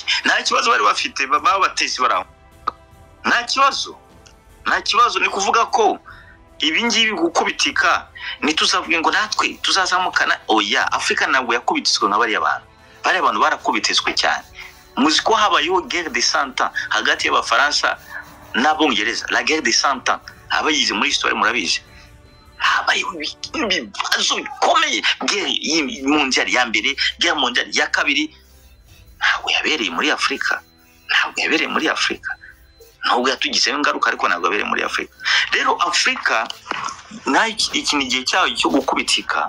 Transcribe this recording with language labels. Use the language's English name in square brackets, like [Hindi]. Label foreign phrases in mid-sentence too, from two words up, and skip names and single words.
[Kinyarwanda] Nta kibazo bari bafite, babatesi baraho. Nta kibazo ni kuvuga ko ibi ngibi gukubitika ntituzavuge ngo natwe tuzazamukana. Oya, Afrika ntabwo yakubititswe nka bariya bantu barakubititswe cyane. Muzi ko habayeho [French] guerre de 100 ans [Kinyarwanda] hagati y'Abafaransa n'Abongereza, [French] la guerre de 100 ans. [Kinyarwanda] Abayize muri histoire murabizi, habayeho ibibazo bikomeye. [French] Guerre mondiale [Kinyarwanda] ya mbere, [French] guerre mondiale [Kinyarwanda] ya kabiri, ntabwo yabereye muri Afrika. Nubwo yatugizeho ingaruka, ariko ntabwo yabereye muri Afrika. Rero Afrika iki ni igihe cyayo cyo gukubitika.